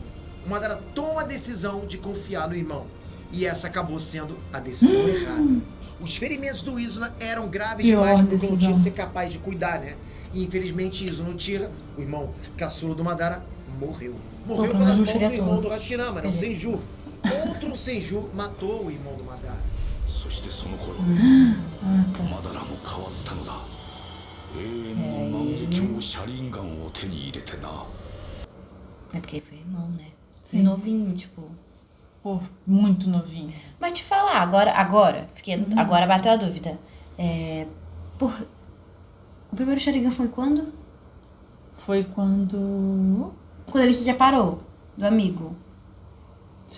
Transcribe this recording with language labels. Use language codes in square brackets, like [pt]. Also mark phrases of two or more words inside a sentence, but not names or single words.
[pt] O Madara toma a decisão de confiar no irmão. E essa acabou sendo a decisão errada. Os ferimentos do Izuna eram graves demais para o clã Uchiha ser capaz de cuidar, né? E infelizmente Izuna Uchiha, o irmão caçula do Madara, morreu. Morreu pelas mãos do irmão do Hashirama, né? O Senju. Outro Senju matou o irmão do Madara. [ja] そしてその頃マダラも変わったのだ。永遠の万華鏡車輪ガンを手に入れてな。 [pt] É porque ele foi irmão, né? Sim. Novinho, tipo... Pô, muito novinho. Mas te falar, agora agora bateu a dúvida. O primeiro Sharingan foi quando? Foi quando... Quando ele se separou do amigo.